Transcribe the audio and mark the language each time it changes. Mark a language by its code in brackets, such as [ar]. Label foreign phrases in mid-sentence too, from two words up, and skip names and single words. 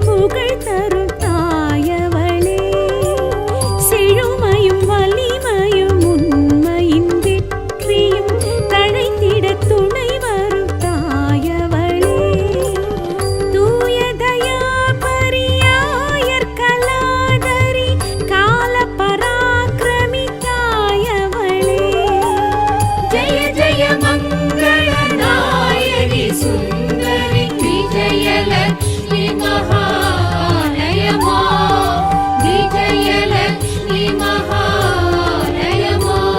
[ta] புகழ் தரும் தாயவளே செழுமையும் வலிமையும் உண்மையின் வெற்றியும் தழைத்திட துணை வரும் தாயவளே தூய தயா பரியாயர் கலாதரி கால பராக்கிரமி தாயவளே [sa] जय जय मङ्गलदायिनि सुन्दरि विजयलक्ष्मी महालय मा विजयलक्ष्मी महालय मा